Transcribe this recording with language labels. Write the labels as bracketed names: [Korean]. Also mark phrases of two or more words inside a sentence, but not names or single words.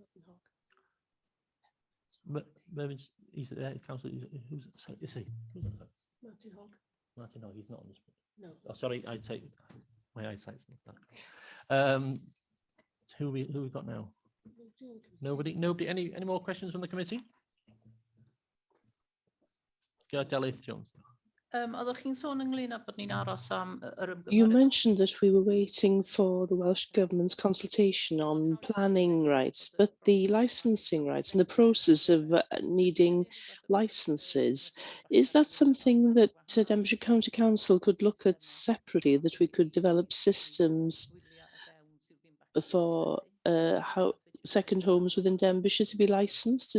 [English] Mervyn's, he's there. Councillor, who's sorry, is he? Martin Hogg. Martin Hogg, he's not on this. No. Oh, sorry, I take my eyesight's not that. Who we got now? Nobody. Any more questions from the committee? Delyth Jones. [Welsh] Oeddech chi'n sôn ynglyn â bod ni'n aros am [English] You mentioned that we were waiting for the Welsh Government's consultation on planning rights, but the licensing rights and the process of needing licenses, is that something that Denbighshire County Council could look at separately, that we could develop systems for how second homes within Denbighshire to be licensed?